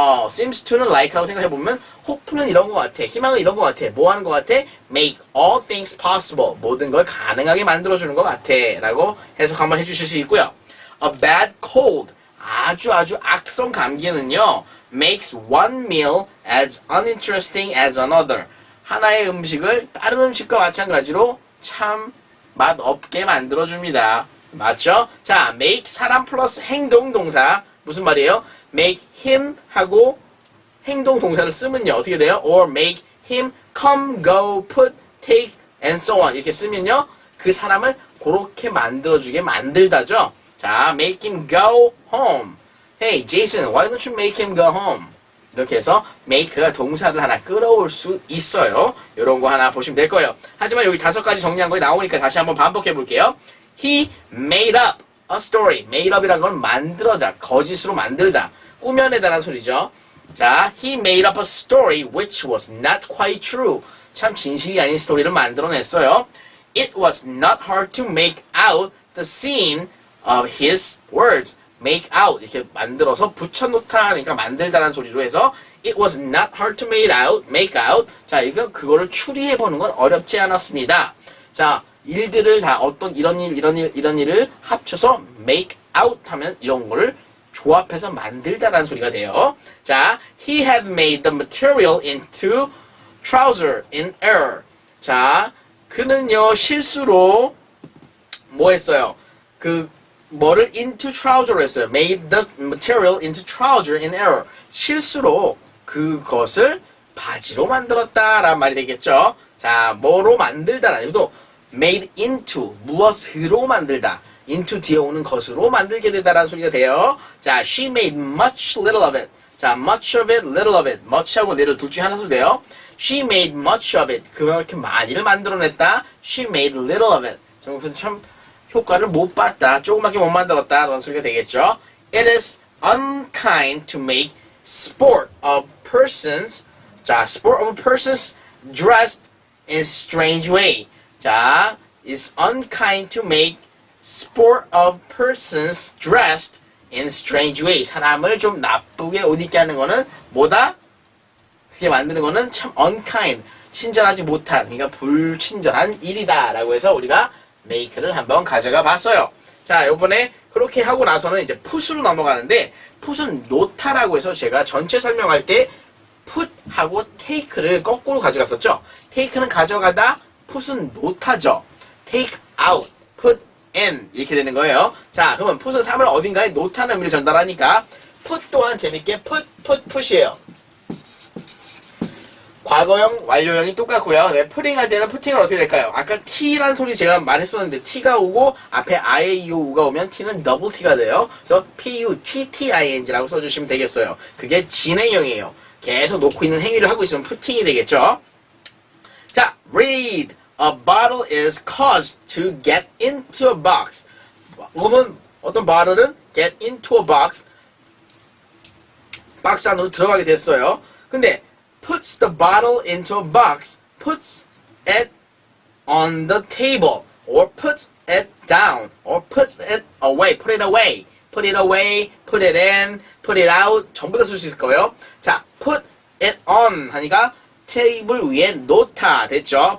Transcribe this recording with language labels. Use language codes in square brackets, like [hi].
[ko] seems to는 like라고 생각해보면 hope는 이런 거 같아. 희망은 이런 거 같아. 뭐 하는 거 같아? [en] make all things possible. [ko] 모든 걸 가능하게 만들어주는 거 같아. 라고 해석 한번 해주실 수 있고요. [en] a bad cold. [ko] 아주 악성 감기는요, [en] makes one meal as uninteresting as another. [ko] 하나의 음식을 다른 음식과 마찬가지로 참 맛없게 만들어줍니다. 맞죠? 자, make 사람 플러스 행동 동사. 무슨 말이에요? make him 하고 행동 동사를 쓰면요. 어떻게 돼요? [en] or make him come, go, put, take, and so on. [ko] 이렇게 쓰면요. 그 사람을 그렇게 만들어주게 만들다죠. [en] 자, make him go home. Hey, Jason, why don't you make him go home? [ko] 이렇게 해서 make가 동사를 하나 끌어올 수 있어요. 이런 거 하나 보시면 될 거예요. 하지만 여기 5가지 정리한 거에 나오니까 다시 한번 반복해 볼게요. [en] He made up a story. [ko] made up이란 건 만들어자, 거짓으로 만들다, 꾸며내다라는 소리죠. [en] 자, he made up a story which was not quite true. [ko] 참 진실이 아닌 스토리를 만들어냈어요. [en] It was not hard to make out the scene of his words. [ko] make out 이렇게 만들어서 붙여놓다, 그러니까 만들다라는 소리로 해서 [en] it was not hard to make out. [ko] 자, 이거 그거를 추리해보는 건 어렵지 않았습니다. 자, 일들을 다 어떤 이런 일을 합쳐서 make out 하면 이런 거를 조합해서 만들다라는 소리가 돼요. [en] 자, he had made the material into trouser in error. [ko] 자, 그는요 실수로 뭐 했어요? 뭐를 into trouser로 했어요. [en] made the material into trouser in error. [ko] 실수로 그것을 바지로 만들었다라는 말이 되겠죠. 자, 뭐로 만들다라는 것도 made into, 무엇으로 만들다. into 뒤에 오는 것으로 만들게 되다라는 소리가 돼요. [en] 자, she made much little of it. 자, much of it, little of it. [ko] much하고 little 둘 중에 하나 써도 돼요. [en] she made much of it. [ko] 그렇게 많이를 만들어냈다. [en] she made little of it. [ko] 참 효과를 못 봤다, 조그맣게 못 만들었다 그런 소리가 되겠죠. [en] It is unkind to make sport of persons. 자, sport of persons dressed in strange way. 자, it's unkind to make sport of persons dressed in strange way. [ko] 사람을 좀 나쁘게 옷 입게 하는 거는 뭐다? 그렇게 만드는 거는 참 unkind, 친절하지 못한, 그러니까 불친절한 일이다 라고 해서 우리가 make를 한번 가져가 봤어요. 자, 요번에 그렇게 하고 나서는 이제 put으로 넘어가는데, put은 놓다라고 해서 제가 전체 설명할 때 put하고 take를 거꾸로 가져갔었죠. take는 가져가다, put은 놓다죠. take out, put in 이렇게 되는 거예요. 자, 그러면 put은 3을 어딘가에 놓다는 의미를 전달하니까 put 또한 재밌게 put이에요. 과거형, 완료형이 똑같고요. 네, putting 할 때는 putting은 어떻게 될까요? 아까 t란 소리 제가 말했었는데 t가 오고 앞에 iau가 오면 t는 double t가 돼요. 그래서 putting라고 써주시면 되겠어요. 그게 진행형이에요. 계속 놓고 있는 행위를 하고 있으면 putting이 되겠죠. [en] 자, read. A bottle is caused to get into a box. [ko] 그러면 어떤 bottle은 get into a box, 박스 안으로 들어가게 됐어요. [en] 근데 puts the bottle into a box, puts it on the table, or puts it down, or puts it away, put it away, put it away, put it in, put it out, [ko] 전부 다 쓸 수 있을 거예요. 자, put it on 하니까 테이블 위에 놓다 됐죠.